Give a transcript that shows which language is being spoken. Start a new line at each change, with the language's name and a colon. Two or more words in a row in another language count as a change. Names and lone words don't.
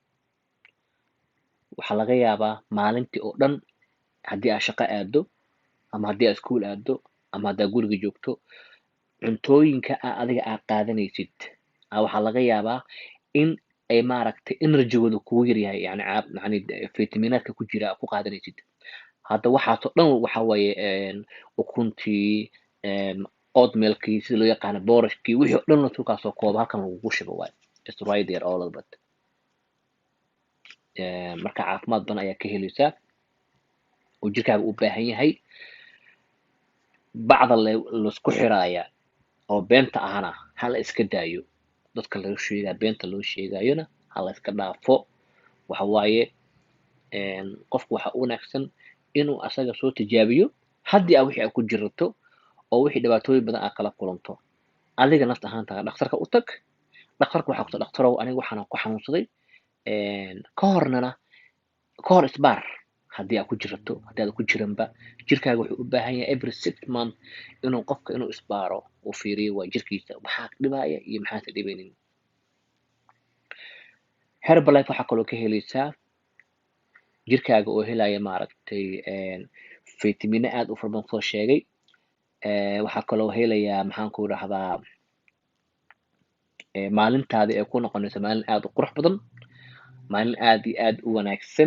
Somali: Waxaa laga yaabaa maalintii oo dhan haddii aad shaqo aado ama haddii aad iskuul aado ama haddaad guriga joogto, cuntooyinka adiga aad qaadanaysid waxaa laga yaabaa in ay maaragtay enerjigooda kugu yaryahay, yacni fitamiinaadka ku jira aad ku qaadanaysid. Hadda waxaasoo dhan waxa waaye ukuntii, oatmealkii sida loo yaqaano, boorashkii, wixii oo dhan laisku kaasoo koobo halkan lagugu shubo waaye.
English: It's right there all of it.
Somali: Marka caafimaad badan ayaa ka helaysaa oo jirkaaga u baahan yahay. Bacda laisku xiraaya oo beenta ahana ha la iska daayo. Dadka laga sheegaa beenta loo sheegayona ha la iska dhaafo. Waxa waaye qofku waxa u wanaagsan inuu asaga soo tijaabiyo haddii wixii aad ku jirato oo wixii dhibaatooyin badan aad kala kulanto. Adiga nafta ahaantaada dhakhtarka u tag. Dhakhtarka waxaa ku tiri dhakhtarow aniga waxaan ku xanuunsaday ka hor isbaar haddii aad ku jirato, haddii aad ku jiranba. Jirkaaga wuxuu u baahan yahay
English: every 6 months
Somali: inuu isbaaro uu fiiriyo waa jirkiisa maxaa dhibaya iyo maxaase dhibaynin. Herbalife waxaa kaloo ka helaysaa jirkaaga oo helaya maaragtay fitamiino aad u fara badan soo sheegay. Waxaa kaloo helayaa maxaan ku idhahdaa maalintaada ay ku noqonayso maalin aad u qurux badan, maalin aad iyo aad u wanaagsan.